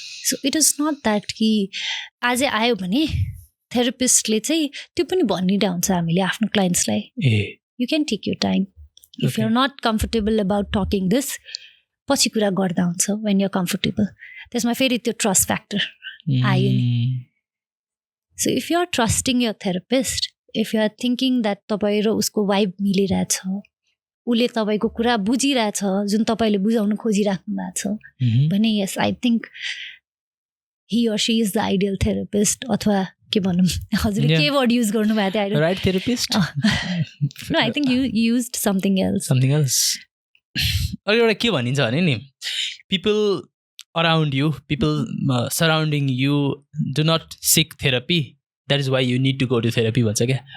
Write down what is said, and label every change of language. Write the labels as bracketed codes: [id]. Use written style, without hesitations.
[en] So it is not that [ne] कि आजै आयो भने थेरापिस्टले चाहिँ त्यो पनि भनिरहेको हुन्छ हामीले आफ्नो क्लाइन्ट्सलाई [en] you can take your time. If you're not comfortable about talking this, [ne] पछि कुरा गर्दा हुन्छ [en] when you're comfortable. [ne] त्यसमा फेरि त्यो ट्रस्ट फ्याक्टर आयो नि. [en] So if you're trusting your therapist, if you're thinking that [ne] तपाईँ र उसको वाइब मिलिरहेछ, उसले तपाईँको कुरा बुझिरहेछ जुन तपाईँले बुझाउन खोजिराख्नु भएको छ भने [en] yes, I think he or she is the ideal therapist. [ne] अथवा के भनौँ हजुरले के वर्ड युज गर्नुभएको थियो [en] Right therapist? No, I think you used something else. [ne] अरू एउटा के भनिन्छ भने नि [en] people around you, people surrounding you do not seek therapy. That is why you need to go to therapy [ne] भन्छ क्या.